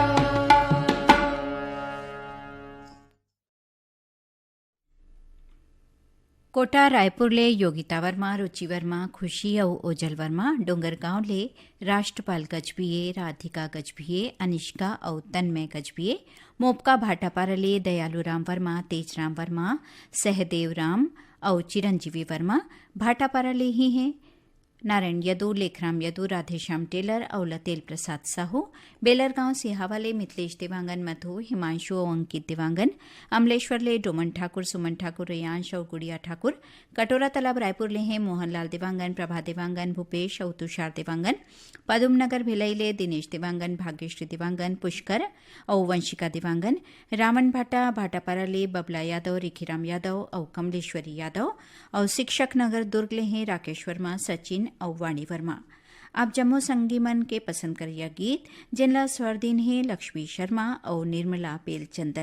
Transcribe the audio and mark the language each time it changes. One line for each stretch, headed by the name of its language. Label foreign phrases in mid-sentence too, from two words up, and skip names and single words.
Chhattisgarhi: कोटा रायपुरले योगिता वर्मा, रुचि वर्मा, खुशी औ ओजल वर्मा, डोंगरगांवले राष्ट्रपाल गजभिये, राधिका गजभिये, अनिष्का औ तन्मय गजभिये, मोपका भाटापारले दयालुराम वर्मा, तेजराम वर्मा, सहदेव राम औ चिरंजीवी वर्मा, भाटापारले ही हैं नारायण यदू, लेखराम यदू, राधेश्याम टेलर और लतेल प्रसाद साहू, बेलरगांव सिहावाले मिथिलेश देवांगन, मधु, हिमांशु और अंकित देवांगन, अमलेश्वरले डोमन ठाकुर, सुमन ठाकुर, रेयांश और गुड़िया ठाकुर, कटोरा तालाब रायपुरले हैं मोहनलाल देवांगन, प्रभा देवांगन, भूपेश और तुषार देवांगन, पदुमनगर भिलईले दिनेश देवांगन, भाग्यश्री देवांगन, पुष्कर और वंशिका देवांगन, रामन भाटा, भाटापाराले बबला यादव, रिखीराम यादव और कमलेश्वरी यादव और शिक्षक नगर दुर्गले हैं राकेश वर्मा, सचिन और वाणी वर्मा। आप जम्मू संगीमन के पसंद करिया गीत जिनला स्वर दिन है लक्ष्मी शर्मा और निर्मला पेलचंदन।